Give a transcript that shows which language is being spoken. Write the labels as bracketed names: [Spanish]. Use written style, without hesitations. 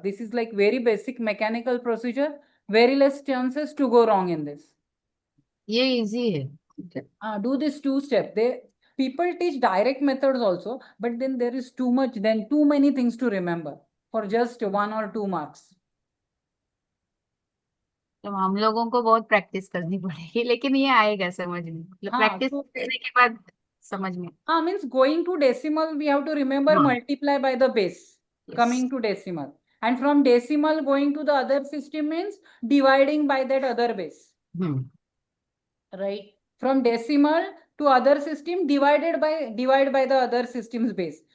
[English] This is like very basic mechanical procedure, very less chances to go wrong in this. [Hindi] ये [English] easy [Hindi] है. [English] Do this 2 step. People teach direct methods also, but then there is too many things to remember for just 1 or 2 marks. [Hindi] तो हम लोगों को बहुत practice करनी पड़ेगी, लेकिन ये आएगा समझ में, मतलब प्रैक्टिस करने के बाद समझ में. [English] Means going to decimal, we have to remember multiply by the base. Yes. Coming to decimal, and from decimal going to the other system means dividing by that other base. Right? From decimal to other system, divide by the other system's base.